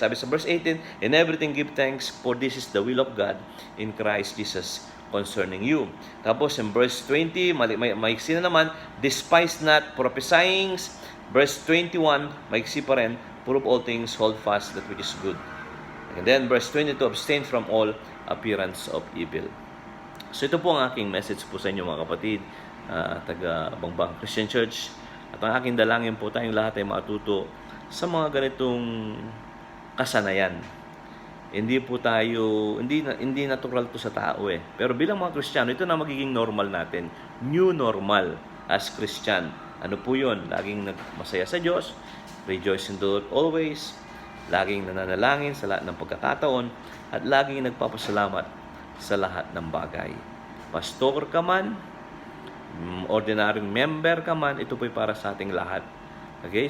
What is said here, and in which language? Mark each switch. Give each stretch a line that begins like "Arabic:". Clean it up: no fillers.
Filipino: Sabi sa
English: verse 18, in everything give thanks, for this is the will of God in Christ Jesus concerning you. Tapos in verse 20,
Filipino: maiksi na naman,
English: despise not prophesying. Verse 21,
Filipino: maiksi pa rin,
English: prove all things, hold fast that which is good. And then verse 22, abstain from all appearance of evil.
Filipino: So ito po ang aking message po sa inyo mga kapatid, taga Bangbang Christian Church. At ang aking dalangin po, tayong lahat ay matuto sa mga ganitong kasanayan. Hindi po tayo, hindi natural to sa tao eh. Pero bilang mga Kristiyano, ito na magiging normal natin.
English: New normal as Christian.
Filipino: Ano po yun? Laging masaya sa Diyos,
English: rejoice in the Lord always,
Filipino: laging nananalangin sa lahat ng pagkakataon, at laging nagpapasalamat sa lahat ng bagay. Pastor ka man, ordinary member ka man, ito po'y para sa ating lahat. Okay?